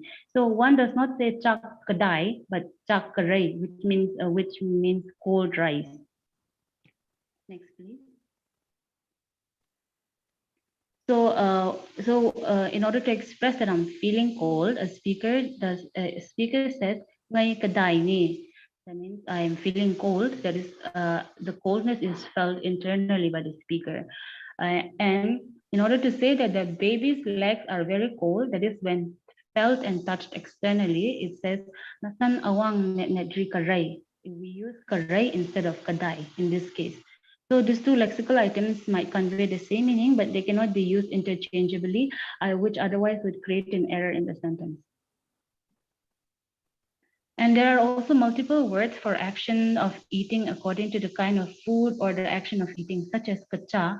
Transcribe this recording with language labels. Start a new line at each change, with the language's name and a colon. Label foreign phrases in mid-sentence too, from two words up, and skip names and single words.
English: So one does not say
Kok Borok: chak kadai,
English: but
Kok Borok: chak karay,
English: which means cold rice. Next, please. So, in order to express that I'm feeling cold, a speaker says,
Kok Borok: "Ngai kadai ni."
English: That means I am feeling cold. That is, the coldness is felt internally by the speaker. And in order to say that the baby's legs are very cold, that is when felt and touched externally, it says,
Kok Borok: "Nasan awang nedri karay."
English: We use karay instead of kadai in this case. So these two lexical items might convey the same meaning, but they cannot be used interchangeably, which otherwise would create an error in the sentence. And there are also multiple words for action of eating according to the kind of food or the action of eating, such as kacha.